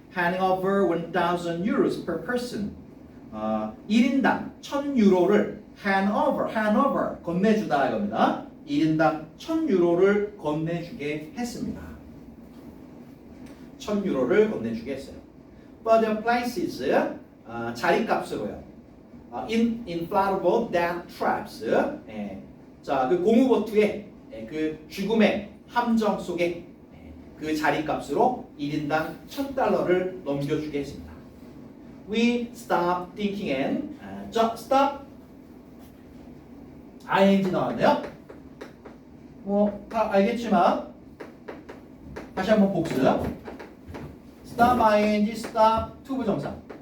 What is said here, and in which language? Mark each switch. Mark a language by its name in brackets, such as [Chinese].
[English] handing over 1,000 euros per person. [Korean] 1인당 1,000유로를 [English] hand over, [Korean] 건네주다 이겁니다. 1인당 1,000유로를 건네주게 했습니다. 1,000유로를 건네주게 했어요. [English] But the prices, [Korean] 자리값으로요. [English] inflatable death traps. [Korean] 자, 그 고무보트의 그 죽음의 함정 속에 그 자리값으로 1인당 1,000달러를 넘겨주게 했습니다. [English] We stop thinking and stop ing [Korean] 나왔네요. 뭐 다 알겠지만 다시 한번 복습. [English] stop ing, stop [Korean] 투부정사.